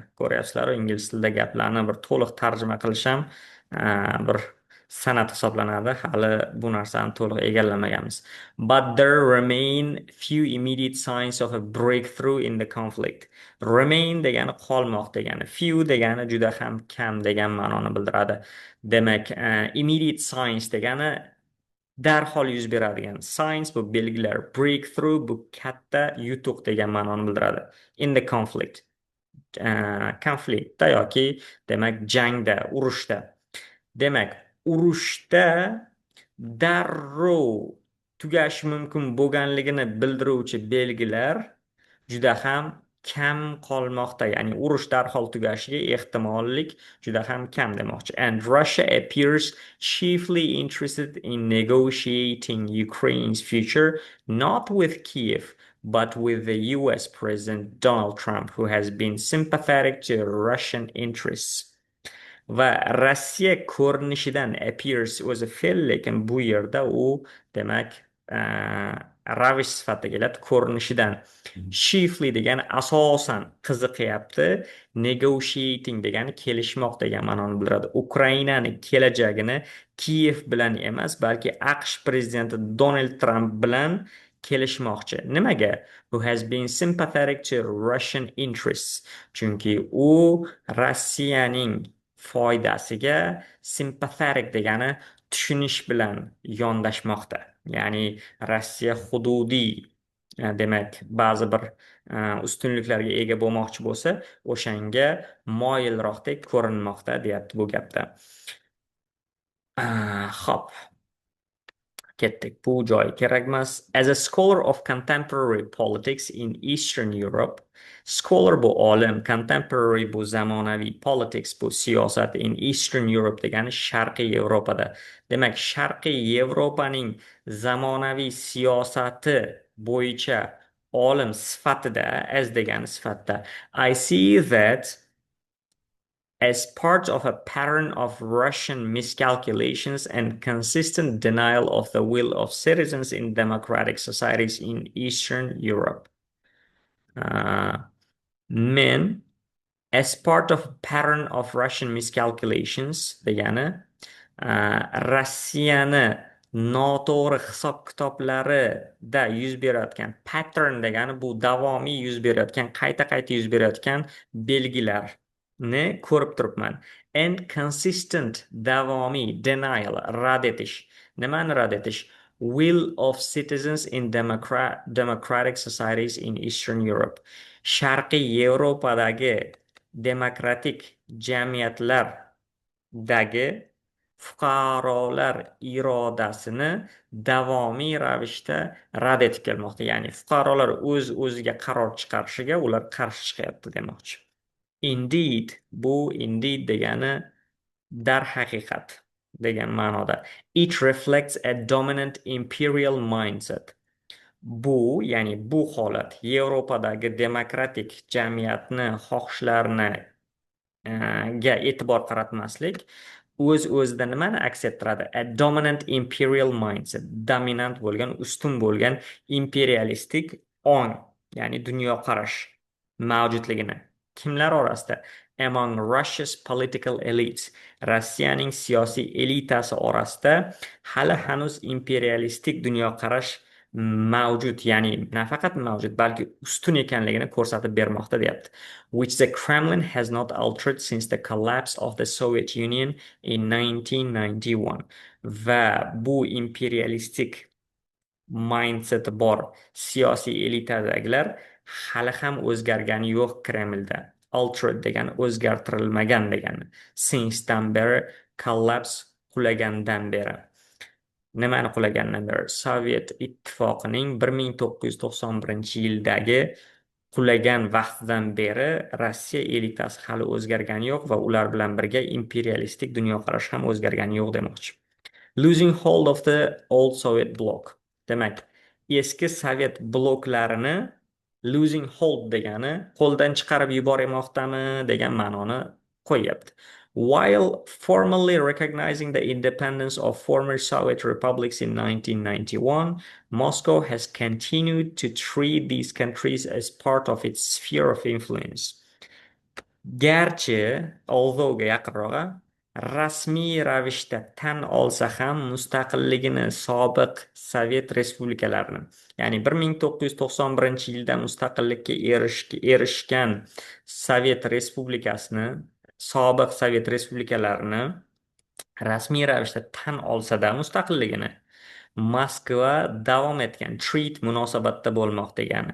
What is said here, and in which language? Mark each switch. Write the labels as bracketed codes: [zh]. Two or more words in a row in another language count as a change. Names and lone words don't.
[uz] Ko'ryapsizlar, ingliz tilida gaplarni bir to'liq tarjima qilish ham bir san'at hisoblanadi. Hali bu narsani to'liq egallamaganmiz. [en] But there remain few immediate signs of a breakthrough in the conflict. [uz] Remain degani qolmoq degani, few degani juda ham kam degan ma'noni bildiradi. Demak, [en] immediate signs [uz] degani darhol yuz beradigan. Signs bu belgilar. Breakthrough bu katta yutuq degan ma'noni bildiradi. [en] In the conflict. [uz] Konfliktda yoki demak jangda, urushda. Demak, urushda darrov tugashi mumkin bo'lganligini bildiruvchi belgilar juda ham kam qolmoqda. Ya'ni urush darhol tugashiga ehtimollik juda ham kam demoqchi. [en] And Russia appears chiefly interested in negotiating Ukraine's future not with Kiev but with the US President Donald Trump, who has been sympathetic to Russian interests. [uz] Va Rossiya ko'rinishidan appears o'zi fe'l, lekin bu yerda u demak ravish sifatida keladi. Ko'rinishidan chiefly degani asosan qiziqyapti, negotiating degani kelishmoq degan ma'noni bildiradi. Ukrainani kelajagini Kiyev bilan emas, balki AQSh prezidenti Donald Trump bilan kelishmoqchi. Nimaga? [en] Who has been sympathetic to Russian interests. [uz] Chunki u Rossiyaning foydasiga sympathetic degani tushunish bilan yondashmoqda. Ya'ni Rossiya hududiy, demak, ba'zi bir ustunliklarga ega bo'lmoqchi bo'lsa, o'shanga moyilroqdek ko'rinmoqda, deyapti bu gapda. Xo'p. Ketdik. Bu joy kerak emas. [en] As a scholar of contemporary politics in Eastern Europe, scholar [uz] bu olim, [en] contemporary [uz] bu zamonaviy, [en] politics [uz] bu siyosat [en] in Eastern Europe [uz] degani Sharqiy Yevropada. Demak, Sharqiy Yevropaning zamonaviy siyosati bo'yicha olim sifatida, as degani sifatida, [en] I see that as part of a pattern of Russian miscalculations and consistent denial of the will of citizens in democratic societies in Eastern Europe. [uz] Men, [en] as part of a pattern of Russian miscalculations, [uz] degani, Rossiyani noto'g'ri hisob-kitoblarida yuz berayotgan pattern degani bu davomiy yuz berayotgan, qayta-qayta yuz berayotgan belgilarni ko'rib turibman. [en] And consistent [uz] davomiy denial, rad etish. Nimani rad etish? [en] Will of citizens in democratic societies in Eastern Europe. [uz] Sharqiy Yevropadagi demokratik jamiyatlardagi fuqarolar irodasini davomiy ravishda rad etib kelmoqda. Ya'ni fuqarolar o'z-o'ziga qaror chiqarishiga ular qarshi chiqyapti demoqchi. Indeed, bu indeed degani darhaqiqat degan ma'noda. [en] It reflects a dominant imperial mindset. [uz] Bu, ya'ni bu holat Yevropadagi demokratik jamiyatni xohishlarini ga e'tibor qaratmaslik o'z-o'zida nimani aks ettiradi? [en] A dominant imperial mindset, [uz] dominant bo'lgan, ustun bo'lgan imperialistik ong, ya'ni dunyoqarash mavjudligini. Kimlar orasida? [en] Among Russia's political elites. [uz] Rossiyaning siyosiy elitasi orasida hali hanuz imperialistik dunyoqarash mavjud, ya'ni nafaqat mavjud, balki ustun ekanligini ko'rsatib bermoqda, deyapti. [en] Which the Kremlin has not altered since the collapse of the Soviet Union in 1991. [uz] Va bu imperialistik mindset bor siyosiy elitadagilar hali ham o'zgargani yo'q Kremlda. Altered degani o'zgartirilmagan degani. Since dan beri collapse, qulagandan beri. Nimani qulagandan beri? Sovet Ittifoqining 1991-yildagi qulagan vaqtidan beri Rossiya elitasi hali o'zgargani yo'q va ular bilan birga imperialistik dunyoqarash ham o'zgargani yo'q demoqchi. [en] Losing hold of the old Soviet bloc. [uz] Demak, eski Sovet bloklarini [en] losing hold [uz] degani qo'ldan chiqarib yubormoqdami degan ma'noni qo'yyapti. [en] While formally recognizing the independence of former Soviet republics in 1991, Moscow has continued to treat these countries as part of its sphere of influence. [uz] Garchi, although yaqinrog'i, rasmiy ravishda tan olsa ham mustaqilligini sobiq Sovet respublikalarini, ya'ni 1991-yilda mustaqillikka erishgan Sovet respublikasini, sobiq Sovet respublikalarini rasmiy ravishda tan olsa-da mustaqilligini, Moskva davom etgan treat munosabatda bo'lmoq degani.